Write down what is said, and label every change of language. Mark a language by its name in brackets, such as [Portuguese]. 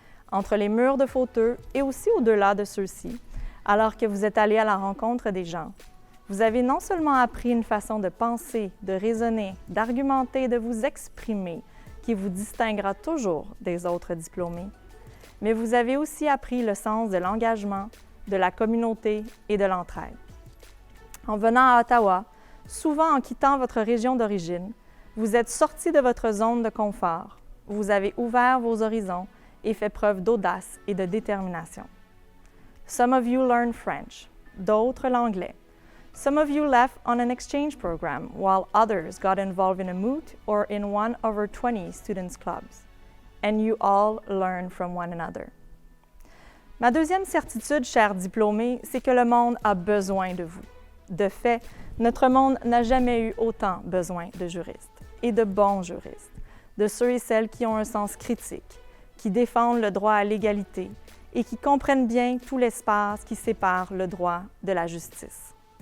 [French] Entre les murs de Faughter et aussi au-delà de ceux-ci, alors que vous êtes allé à la rencontre des gens, vous avez non seulement appris une façon de penser, de raisonner, d'argumenter, de vous exprimer qui vous distinguera toujours des autres diplômés, mais vous avez aussi appris le sens de l'engagement, de la communauté et de l'entraide. En venant à Ottawa, souvent en quittant votre région d'origine, vous êtes sorti de votre zone de confort, vous avez ouvert vos horizons et fait preuve d'audace et de détermination. [English] Some of you learned French, [French] d'autres l'anglais. [English] Some of you left on an exchange program, while others got involved in a moot or in one of our 20 students' clubs. And you all learn from one another. [French] Ma deuxième certitude, chers diplômés, c'est que le monde a besoin de vous. De fait, notre monde n'a jamais eu autant besoin de juristes, et de bons juristes, de ceux et celles qui ont un sens critique, qui défendent le droit à l'égalité et qui comprennent bien tout l'espace qui sépare le droit de la justice.